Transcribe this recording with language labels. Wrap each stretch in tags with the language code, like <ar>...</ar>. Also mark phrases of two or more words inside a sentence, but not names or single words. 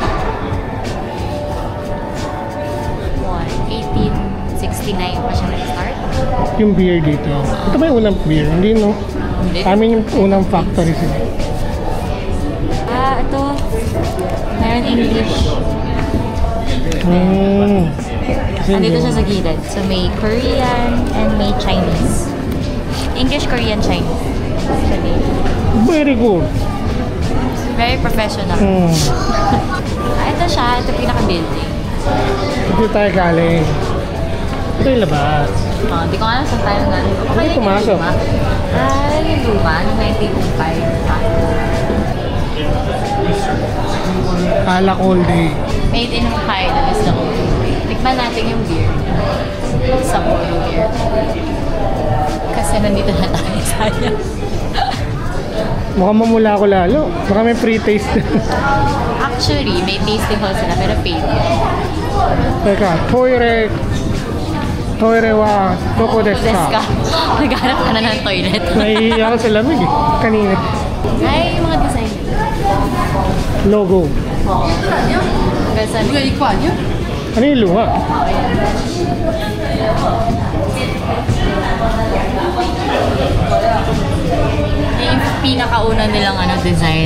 <tl>1869 pa siya nag-start. Yung beer dito. Ito ba yung unang beer? Hindi, no? Hindi. Amin yung unang factory sila. Ito.</tl> <en>Meron English.</en> <tl>Andito siya sa gilid. So, may</tl> <en>Korean and may Chinese. English, Korean, Chinese. Actually. Very good. Very professional.</en> <tl>Ito siya. Ito pinaka-building. Dito tayo galing. Ito yung labas. Hindi ko alam saan tayo galing. Ano pumasok? Yung luma. Noong 1905. Alak</tl> <en>all day. Made in Hokkaido is the only way.</en> <tl>Tikman natin yung beer. Sapporo beer. Kasi nandito na tayo, sayang. Mukhang mamula ko lalo. Baka may pre-taste. Actually, may</tl> <en>tasting hall</en> <tl>sila pero paid yun. Teka,</tl> <ja>toire wa doko desu ka?</ja> <tl>Naghanap ka na ng toilet. Nahihiya ako sa lamig eh. Kanina. Ay, yung mga design. Logo. Oo. Hanggang saan? Ano yung luha? Yung pinakauna nilang design.</tl>